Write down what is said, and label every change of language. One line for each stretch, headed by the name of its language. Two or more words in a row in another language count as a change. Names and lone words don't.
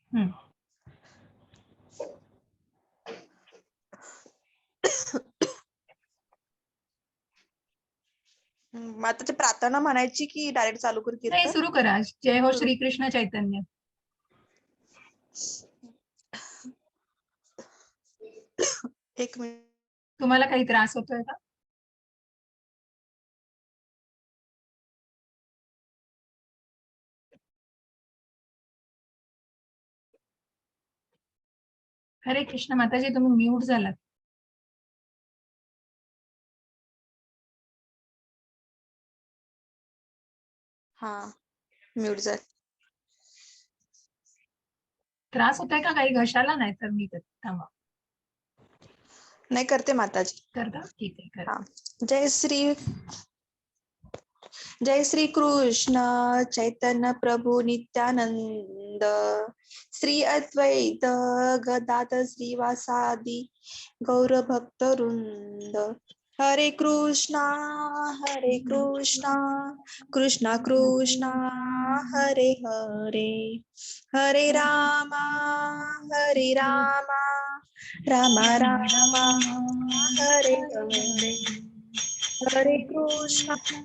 Marathi: माताची प्रार्थना म्हणायची की डायरेक्ट चालू करू नाही, कीर्तन? सुरू करा. जय हो श्रीकृष्ण चैतन्य. एक मिनिट. तुम्हाला काही त्रास होतोय का? हरे कृष्ण माताजी, तुम्ही म्यूट झालात. हा, म्यूट झालं. त्रास होतोय का काही घशाला? नाही तर मी थांबा. नाही करते माताजी. करता? ठीक आहे, करा. हा.
Sanskrit: जय श्री कृष्ण चैतन्य प्रभु नित्यानंद, श्री अद्वैत गदाधर श्रीवासादि गौर भक्त वृंद. हरे कृष्णा कृष्णा कृष्णा हरे हरे, हरे रामा रामा रामा हरे हरे, हरे कृष्णा